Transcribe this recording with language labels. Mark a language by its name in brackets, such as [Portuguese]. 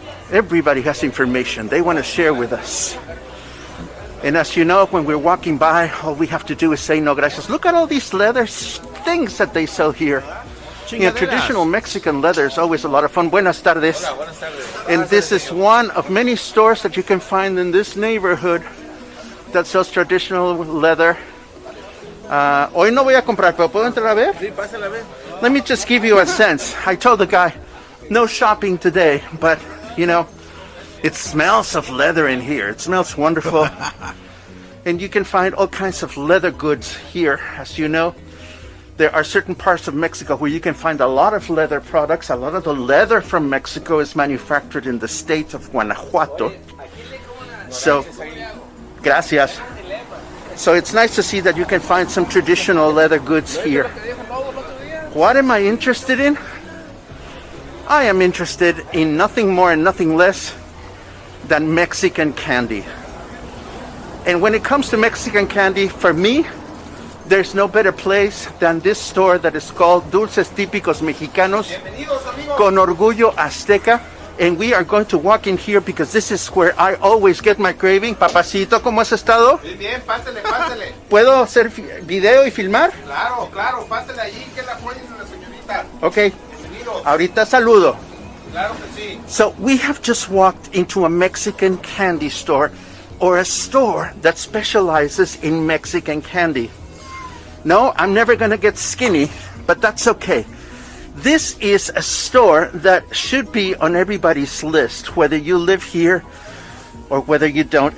[English] Everybody has information they want to share with us. And as you know, when we're walking by, all we have to do is say [Spanish] no gracias. [English] Look at all these leather things that they sell here. You know, traditional Mexican leather is always a lot of fun. [Spanish] Buenas tardes. Hola, buenas tardes. [English] And this is one of many stores that you can find in this neighborhood that sells traditional leather. [Spanish] Hoy no voy a comprar, pero ¿puedo entrar a ver? Sí, pásala a ver. [English] Let me just give you a sense. I told the guy, no shopping today, but, you know, it smells of leather in here. It smells wonderful. And you can find all kinds of leather goods here, as you know. There are certain parts of Mexico where you can find a lot of leather products. A lot of the leather from Mexico is manufactured in the state of Guanajuato. So, gracias. So it's nice to see that you can find some traditional leather goods here. What am I interested in? I am interested in nothing more and nothing less than Mexican candy. And when it comes to Mexican candy, for me, there's no better place than this store that is called Dulces Típicos Mexicanos con Orgullo Azteca. And we are going to walk in here because this is where I always get my craving. [Spanish] Papacito, ¿cómo has estado? Bien, pásale, pásale. ¿Puedo hacer video y filmar? Claro, claro, pásale allí que la apoyen a la señorita. Ok. Bienvenido. Ahorita saludo. Claro que sí. [English] So we have just walked into a Mexican candy store, or a store that specializes in Mexican candy. No, I'm never going to get skinny, but that's okay. This is a store that should be on everybody's list, whether you live here or whether you don't.